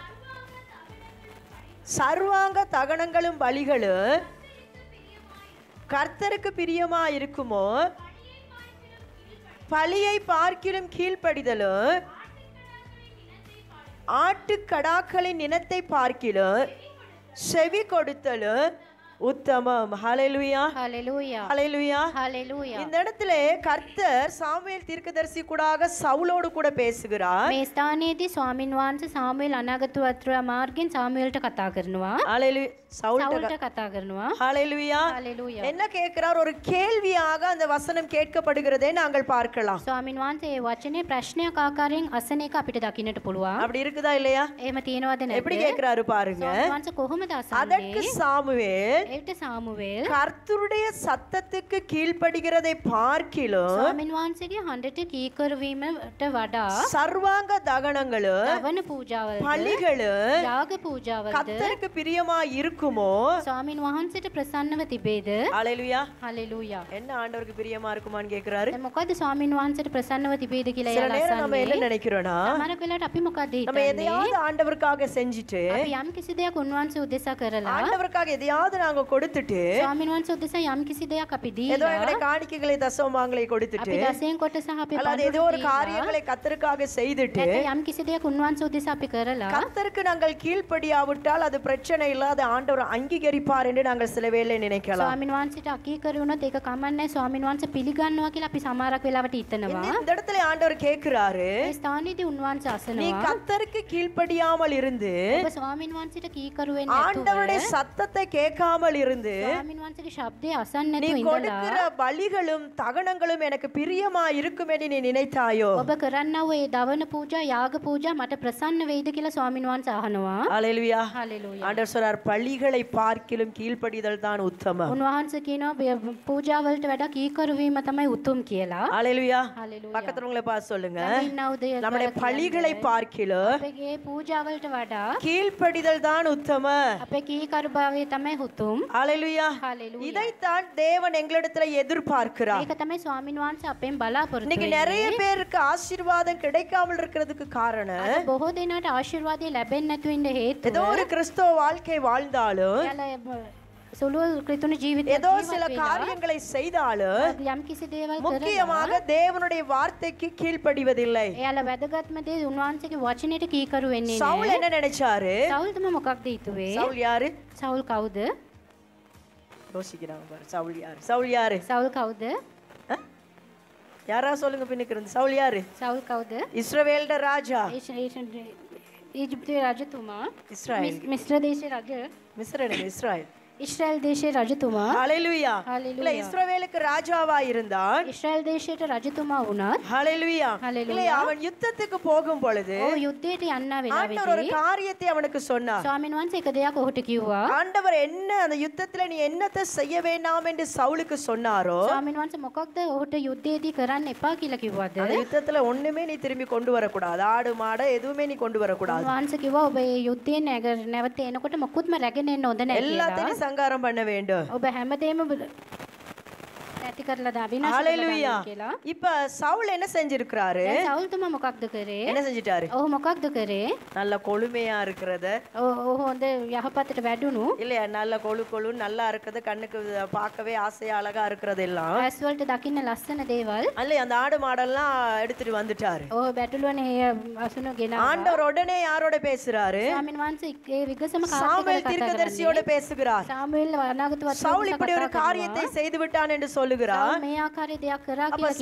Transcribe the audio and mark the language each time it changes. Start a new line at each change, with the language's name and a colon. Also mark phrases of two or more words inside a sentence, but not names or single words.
Tamil: சர்வாங்க தகனங்களும் பலிகளும் கர்த்தருக்கு பிரியமா இருக்குமோ பலியை பார்க்கிலும் கீழ்ப்படிதலும் ஆட்டுக்கடாக்களின் இனத்தை பார்க்கிலும் செவி கொடுத்தலும் உத்தமம். ஹல்லேலூயா ஹல்லேலூயா ஹல்லேலூயா ஹல்லேலூயா. இந்த இடத்துல கர்த்தர் சாமுவேல் தீர்க்கதரிசி கூடாக சவுலோடு கூட பேசுகிறார்.
Sinhala: මේ ස්ථානයේදී ස්වාමින් වහන්සේ සාමුවෙල් අනාගතවත්‍රා මාර්ගෙන් සාමුවෙල්ට කතා කරනවා.
Tamil: ஹல்லேலூயா
Sinhala: සවුල්ට කතා කරනවා.
Tamil: ஹல்லேலூயா ஹல்லேலூயா. என்ன கேட்கிறார்? ஒரு கேள்வியாக அந்த வசனம் கேட்கப்படுகிறதை நாங்கள் பார்க்கலாம்.
Sinhala: ස්වාමින් වහන්සේ මේ වචනේ ප්‍රශ්නයක් ආකාරයෙන් අසන එක අපිට දකින්නට පුළුවන්.
Tamil: அப்படி இருக்குதா இல்லையா?
Sinhala: එහෙම තියෙනවද නැද්ද?
Tamil: எப்படி கேட்கிறாரு பாருங்க.
Sinhala: ස්වාමින් වහන්සේ කොහොමද
Tamil: அதற்கு
Sinhala: අසන්නේ?
Tamil: சாமுவேல்
Sinhala: ඒට සාමුවෙල්
Tamil: கர்த்தருடைய சத்தத்துக்கு கீழ்ப்படுகிறதை பார்க்கிலும்
Sinhala: ස්වාමින් වහන්සේගේ හඬට කීකරු වීමට වඩා
Tamil: சர்வாங்க தகனங்களும்
Sinhala: දවන පූජාවල්ද
Tamil: பலிகளும்
Sinhala: යාග පූජාවල්ද
Tamil: கர்த்தருக்கு பிரியமா இருக்குமோ?
Sinhala: ස්වාමින් වහන්සේට ප්‍රසන්නව තිබේද?
Tamil: ஹல்லேலூயா.
Sinhala: හලෙලූයා.
Tamil: என்ன ஆண்டவருக்கு பிரியமா இருக்குமான்னு கேக்குறாரு.
Sinhala: දැන් මොකද්ද ස්වාමින් වහන්සේට ප්‍රසන්නව තිබේද කියලා
Tamil: சில
Sinhala: එයාලා
Tamil: நேரம் நம்ம என்ன
Sinhala: අසන්නේ?
Tamil: நினைக்கிறோம்னா
Sinhala: සමහර වෙලාවට අපි මොකද්ද
Tamil: நம்ம
Sinhala: හිතන්නේ?
Tamil: எதையாவது ஆண்டவருக்காக செஞ்சுட்டு
Sinhala: අපි යම් කිසි දෙයක් උන්වහන්සේ උදෙසා කරලා
Tamil: ஆண்டவருக்காக எதையாவது நாங்க கொடுத்துட்டு
Sinhala: ස්වාමින් වහන්සේ උදෙසා යම් කිසි දෙයක් අපි
Tamil: ஏதோ
Sinhala: දීලා
Tamil: எங்களுடைய காணிக்கைகளை தசமபாகங்களை கொடுத்துட்டு
Sinhala: අපි දසයෙන් කොට සහ අපි
Tamil: அல்லது ஏதோ ஒரு காரியங்களை கர்த்தருக்காக செய்துட்டு
Sinhala: නැත්නම් යම් කිසි දෙයක් උන්වහන්සේ උදෙසා අපි කරලා
Tamil: கர்த்தருக்கு நாங்கள் கீழ்ப்படியாவிட்டால் அது பிரச்சனை இல்ல, அது ஆண்டவர் அங்கீகரிப்பார் என்று நாங்கள் சில வேளை நினைக்கலாம்.
Sinhala: ස්වාමින් වහන්සේට අකීකරු වුණොත් ඒක කමන්නේ ස්වාමින් වහන්සේ පිළිගන්නවා කියලා අපි සමහරක් වෙලාවට හිතනවා.
Tamil: இந்த இடத்துல ஆண்டவர் கேக்குறாரு,
Sinhala: ඒ ස්ථානයේදී උන්වහන්සේ
Tamil: நீ
Sinhala: අසනවා
Tamil: கர்த்தருக்கு கீழ்ப்படியாமல் இருந்து
Sinhala: ඔබ ස්වාමින් වහන්සේට කීකරු වෙන්නේ නැතුව
Tamil: ஆண்டவருடைய சத்தத்தை கேட்காமல் இருந்து
Sinhala: ස්වාමින් වහන්සේගේ ශබ්දය අසන්නේ
Tamil: நீ
Sinhala: නැතුව
Tamil: கொடுக்கிற
Sinhala: ඉඳලා
Tamil: பலிகளும் தகனங்களும் எனக்கு பிரியமா இருக்கும் என்று நீ நினைத்தாயோ?
Sinhala: ඔබ කරන්නා වූ ඒ දවන පූජා යාග පූජා මට ප්‍රසන්න වෙයිද කියලා ස්වාමින් වහන්සේ අහනවා.
Tamil: ஹல்லேலூயா.
Sinhala: හලෙලූයා.
Tamil: ஆண்டவர் சொல்றார், பலிகளை பார்க்கிலும் கீழ்ப்படிதல் தான் உத்தமம்.
Sinhala: උන්වහන්සේ කියනවා පූජා වලට වඩා කීකරු වීම තමයි උතුම් කියලා.
Tamil: ஹல்லேலூயா.
Sinhala: හලෙලූයා.
Tamil: பக்கத்துல உங்களை பார்த்து சொல்லுங்க,
Sinhala: ඉන්නවද
Tamil: நம்முடைய பலிகளை பார்க்கிலும்
Sinhala: අපේ පූජා වලට වඩා
Tamil: கீழ்ப்படிதல் தான் உத்தமம்.
Sinhala: අපේ කීකරු භාවය තමයි උතුම්.
Tamil: ஹல்லேலூயா.
Sinhala: හලෙලූයා.
Tamil: இதைத்தான் தேவன் எங்களிடத்துல எதிர்பார்க்கிறார்.
Sinhala: ඒක තමයි ස්වාමින් වහන්සේ අපෙන් බලාපොරොත්තු
Tamil: இன்னைக்கு நிறைய பேருக்கு ஆசீர்வாதம் கிடைக்காமல் இருக்கிறதுக்கு காரணம்
Sinhala: අද බොහෝ දෙනාට ආශිර්වාදය ලැබෙන්නේ නැතුව ඉන්න හේතුව
Tamil: ஏதோ ஒரு கிறிஸ்தவ வாழ்க்கை வாழ்ந்தாலும்
Sinhala: එයාලා සුළු ක්‍රිතුන ජීවිතයක්
Tamil: ஏதோ சில
Sinhala: ජීවත් වෙලා
Tamil: காரியங்களை செய்தாலும்
Sinhala: යම් කිසි දේවල් කරලා
Tamil: முக்கியமாக தேவனுடைய வார்த்தைக்கு கீழ்ப்படிவதில்லை.
Sinhala: එයාලා වැදගත්ම දේ උන්වහන්සේගේ වචනයට කීකරු වෙන්නේ
Tamil: சவுல்
Sinhala: නැහැ.
Tamil: என்ன நினைச்சாரு?
Sinhala: සවුල් තමයි මොකක්ද හිතුවේ?
Tamil: சவுல் யாரு?
Sinhala: සවුල් කවුද?
Tamil: யோசிக்கிறாங்க பாரு. சவுல் யாரு? சவுல் யாரு?
Sinhala: සවුල් කවුද?
Tamil: ஆ? யாரா சொல்லுங்க பின்னுக்கு இருந்து. சவுல் யாரு?
Sinhala: සවුල් කවුද?
Tamil: இஸ்ரவேல்ட ராஜா.
Sinhala: ඊජිප්තුවේ රජතුමා.
Tamil: இஸ்ராயேல்.
Sinhala: මිස්ර දේශේ රජ.
Tamil: மிஸ்ரேல் இஸ்ராயேல்.
Sinhala: ඉස්රායල් දේශේ රජතුමා.
Tamil: ஹalleluya.
Sinhala: Hallelujah.
Tamil: இல்ல இஸ்ரவேலுக்கு ராஜாவா இருந்தான்.
Sinhala: ඉස්රායල් දේශයට රජතුමා වුණත්
Tamil: ஹalleluya.
Sinhala: Hallelujah.
Tamil: இல்ல அவன் யுத்தத்துக்கு போகும் பொழுது
Sinhala: ඔව් යුද්ධයට යන්න
Tamil: ஆண்டவர் ஒரு
Sinhala: වෙලාවේදී
Tamil: காரியத்தை அவனுக்கு சொன்னார்.
Sinhala: ස්වාමීන් වහන්සේ එක දෙයක් ඔහුට කිව්වා.
Tamil: ஆண்டவர் என்ன அந்த யுத்தத்துல நீ என்னத்தை செய்ய வேண்டாம் என்று சவுலுக்கு சொன்னாரோ
Sinhala: ස්වාමීන් වහන්සේ මොකක්ද ඔහුට යුද්ධයේදී කරන්න එපා කියලා කිව්වද?
Tamil: அந்த யுத்தத்துல ஒண்ணுமே நீ திரும்பி கொண்டு வரக்கூடாது. ஆடு மாடு எதுவுமே நீ கொண்டு வரக்கூடாது.
Sinhala: උන්වහන්සේ කිව්වා ඔබ මේ යුද්ධයෙන් නැවත එනකොට මොකුත්ම රැගෙන එන්න හොඳ නැහැ කියලා.
Tamil: எல்லாத்தையும் சங்காரம் பண்ண வேண்டும்.
Sinhala: ඔබ හැමදේම නැති කරලා දා විනාශ කරලා
Tamil: ஹalleluya.
Sinhala: දානවා කියලා.
Tamil: இப்ப சவுல் என்ன செஞ்சிருக்காரு?
Sinhala: දැන් සවුල්තුමා මොකක්ද කරේ?
Tamil: என்ன செஞ்சிட்டாரு?
Sinhala: ඔහු මොකක්ද කරේ?
Tamil: நல்ல கொழுமையா இருக்கிறத
Sinhala: ඔහු හොඳ යහපතට වැඩුණු
Tamil: இல்லையா, நல்ல கொழு நல்லா இருக்கிறது, கண்ணுக்கு பார்க்கவே ஆசையா அழகா இருக்கிறதெல்லாம்
Sinhala: ඇස් වලට දකින්න ලස්සන දේවල්
Tamil: அல்ல அந்த ஆடு மாடெல்லாம் எடுத்துட்டு வந்துட்டாரு.
Sinhala: ඔහු බැටළුවනේ අසුන ගෙනා.
Tamil: ஆண்டவர் உடனே யாரோட பேசுறாரு?
Sinhala: ස්වාමීන් වහන්සේ ඒ විගසම
Tamil: சாமுவேல்
Sinhala: කාර්යකර කතා
Tamil: தீர்க்கதரிசியோட பேசுகிறார்.
Sinhala: සාමුවෙල් අනාගත
Tamil: சவுல்
Sinhala: වචන
Tamil: இப்படி ஒரு காரியத்தை செய்து விட்டான் என்று சொல்லுகிறார்.
Sinhala: මේ ආකාරයේ දෙයක් කරා
Tamil: அப்ப
Sinhala: කියලා